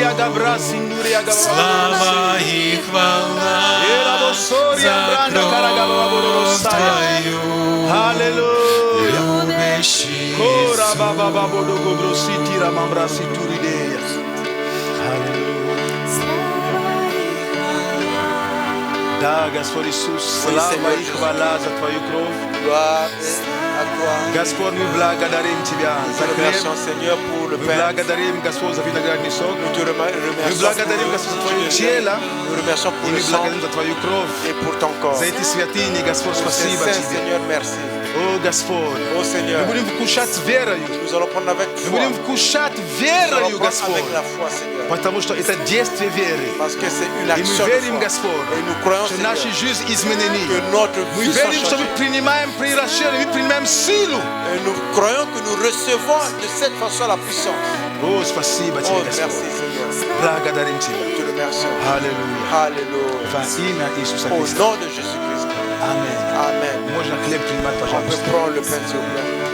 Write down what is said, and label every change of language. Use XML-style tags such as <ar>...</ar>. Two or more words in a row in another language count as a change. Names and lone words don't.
<ru>Слава и хвала за кровь Твою. Любящий Иисус. Да, Господь Иисус, слава и хвала за Твою кровь.</ru> <fr>Gloire à toi.</fr> <ru>Господь, мы благодарим Тебя за</ru> <fr>Nous</fr> <ru>хлеб.</ru> <fr>remercions Seigneur pour le</fr> <ru>Мы</ru> <fr>pain.</fr> <ru>благодарим, Господь, за виноградный сок.</ru> <fr>Nous te</fr> <ru>Мы</ru> <fr>remercions</fr> <ru>благодарим,</ru> <fr>pour</fr> <ru>Господь, за</ru> <fr>le</fr> <ru>Твое</ru> <fr>jus de</fr> <ru>тело.</ru> <fr>lait. Nous remercions</fr> <ru>И</ru> <fr>pour</fr> <ru>мы</ru> <fr>le sang</fr> <ru>благодарим за Твою кровь.</ru> <fr>et pour ton corps.</fr> <ru>За эти святыни, Господь,</ru> <fr>Pour ces</fr> <ru>спасибо</ru> <fr>saints,</fr> <ru>Тебе.</ru> <fr>Seigneur, merci.</fr> <ru>О, Господь,</ru> <fr>Oh Seigneur,</fr> <ru>мы будем вкушать верою.</ru> <fr>nous allons prendre avec</fr> <ru>Мы</ru> <fr>foi.</fr> <ru>будем вкушать</ru> <fr>Nous allons</fr> <ru>верою,</ru> <fr>prendre</fr> <ru>Господь.</ru> <fr>avec la foi, Seigneur.</fr> <ru>Потому что это действие веры.</ru> <fr>Parce que c'est une</fr> <ru>И мы</ru> <fr>action de</fr> <ru>верим,</ru> <fr>foi.</fr> <ru>Господь,</ru> <fr>Et nous croyons,</fr> <ru>что</ru> <fr>Seigneur,</fr> <ru>наши жизни изменены.</ru> <fr>que notre</fr> <ru>Мы</ru> <fr>vie soit</fr> <ru>верим, что мы</ru> <fr>changée.</fr> <ru>принимаем приращение, мы принимаем силу.</ru> <fr>Et nous croyons que nous recevons de cette façon la puissance.</fr> <ru>О, спасибо</ru> <fr>Oh,</fr> <ru>Тебе,</ru> <fr>merci</fr> <ru>Господь.</ru> <fr>Seigneur.</fr> <ru>Благодарим</ru> <fr>Nous</fr> <ru>Тебя.</ru> <fr>te remercions.</fr> <ru>Аллилуйя.</ru> <fr>Alléluia.</fr> <ru>Во имя Иисуса</ru> <fr>Au</fr> <ru>Христа.</ru> <fr>nom de Jésus-Christ.</fr> <ru>Аминь.</ru> <fr>Amen.</fr> <ru>Можно хлеб принимать,</ru> <fr>On peut</fr> <ru>пожалуйста.</ru> <fr>prendre le pain, s'il vous plaît.</fr>